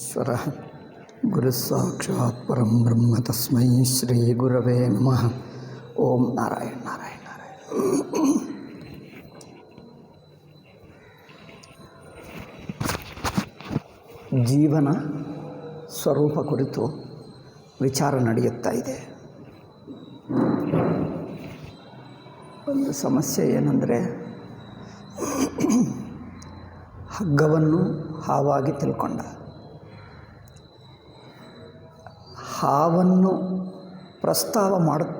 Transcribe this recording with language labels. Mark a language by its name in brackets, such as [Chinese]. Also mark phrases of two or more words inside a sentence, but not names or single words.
[Sanskrit] ಈಶ್ವರ ಗುರು ಸಾಕ್ಷಾತ್ ಪರಂ ಬ್ರಹ್ಮ ತಸ್ಮೈ ಶ್ರೀ ಗುರವೇ ನಮಃ. ಓಂ ನಾರಾಯಣ ನಾರಾಯಣ ನಾರಾಯಣ. [Kannada] ಜೀವನ ಸ್ವರೂಪ ಕುರಿತು ವಿಚಾರ ನಡೆಯುತ್ತಾ ಇದೆ. ಒಂದು ಸಮಸ್ಯೆ ಏನಂದರೆ, ಹಗ್ಗವನ್ನು ಹಾವಾಗಿ ತಿಳ್ಕೊಂಡ, ಹಾವನ್ನು ಪ್ರಸ್ತಾವ ಮಾಡುತ್ತಾ